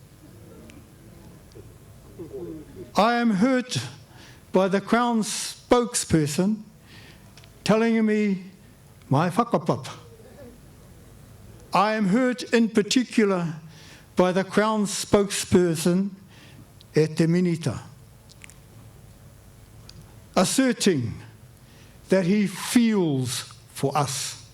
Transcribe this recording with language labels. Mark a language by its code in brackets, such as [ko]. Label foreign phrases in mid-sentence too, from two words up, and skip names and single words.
[en] I am hurt by the Crown's spokesperson telling me my whakapapa. I am hurt in particular by the Crown's spokesperson [mi] e te minita, [en] asserting that he feels for us.